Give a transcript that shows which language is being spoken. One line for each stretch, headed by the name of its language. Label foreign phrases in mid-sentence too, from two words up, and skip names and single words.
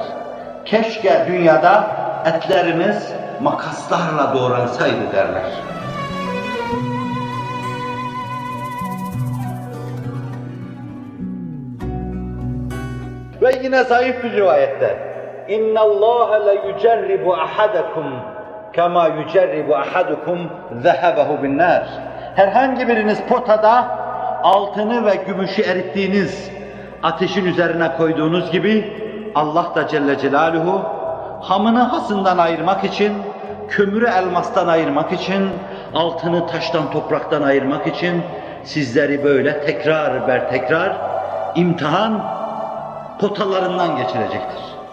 Turkish: Keşke dünyada etlerimiz makaslarla doğransaydı derler. Ve yine zayıf bir rivayette
Arabic: اِنَّ اللّٰهَ لَيُجَرِّبُ أَحَدَكُمْ كَمَا يُجَرِّبُ أَحَدُكُمْ ذَهَبَهُ بِالنَّارِ.
Turkish: Herhangi biriniz potada altını ve gümüşü erittiğiniz, ateşin üzerine koyduğunuz gibi Allah da Celle Celaluhu hamını hasından ayırmak için, kömürü elmastan ayırmak için, altını taştan topraktan ayırmak için sizleri böyle tekrar ber tekrar imtihan potalarından geçirecektir.